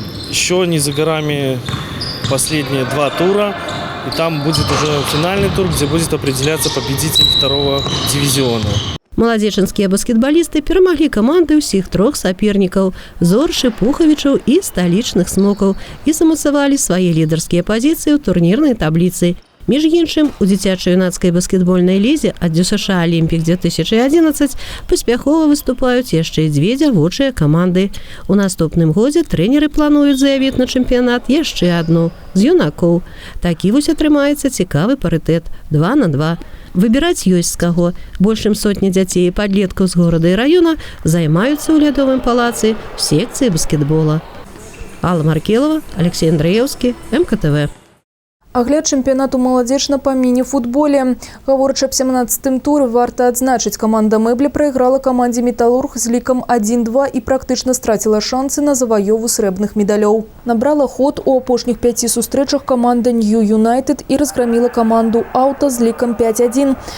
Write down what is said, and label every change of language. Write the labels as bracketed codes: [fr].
[ru] Еще не за горами последние 2 тура. И там будет уже финальный тур, где будет определяться победитель 2-го дивизиона. [be] Маладзечанскія баскетбалісты перамаглі каманды ўсіх 3 сапернікаў – Зоршы, Пухавічаў і сталічных смокаў і замацавалі свае лідарскія пазіцыі ў турнірнай табліцы. Між іншым, у дзіцяча-юнацкай баскетбольнай лізе ад ДЮСШ «Алімпік-2011» паспяхова выступаюць яшчэ і дзве дзявочыя каманды. У наступным годзе трэнеры плануюць заявіць на чэмпіянат яшчэ адну з юнакоў. Такі вось атрымаецца цікавы парытэт 2 на 2. Выбіраць ёсць з каго. Большым сотні дзяцей і падлеткаў з горада і раёна займаюцца ў лядовым палацы в секцыі баскетбола. [ru] Алла Маркелова, Алексей Андреевский, МКТВ. [be] Агляд чэмпіянату маладзечна па міні-футболе. Гаворачы аб 17-м туры, варта адзначыць, каманда «Мэблі» прайграла камандзе «Металлург» з лікам 1-2 і практычна страціла шансы на заваёву срэбных медалёў. Набрала ход у апошніх 5 сустрэчах каманда «Нью Юнайтед» і разграміла каманду «Аута» з лікам 5-1.